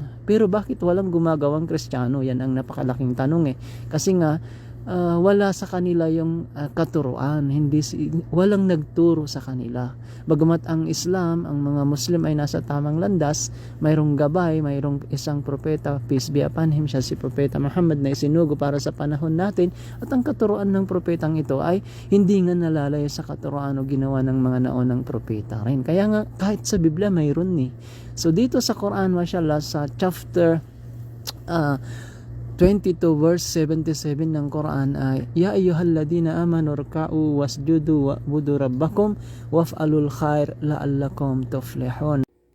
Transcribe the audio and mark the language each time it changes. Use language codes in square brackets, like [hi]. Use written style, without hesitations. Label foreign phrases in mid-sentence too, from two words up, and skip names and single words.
[tl] Pero bakit walang gumagawang Kristiyano? Yan ang napakalaking tanong kasi nga wala sa kanila yung katuruan, walang nagturo sa kanila. Bagamat ang Islam, ang mga Muslim ay nasa tamang landas, mayroong gabay, mayroong isang propeta, [en] peace be upon him, [tl] siya si Propeta Muhammad na isinugo para sa panahon natin, at ang katuruan ng propetang ito ay hindi nga nalalayo sa katuruan o ginawa ng mga naunang propeta rin. Kaya nga kahit sa Biblia mayroon So dito sa Quran, mashallah, sa [en] chapter 22 verse 77 [tl] ng Quran ay [ar] يا أيها الذين آمنوا اركعوا واسجدوا واعبدوا ربكم وافعلوا الخير لعلكم تفلحون.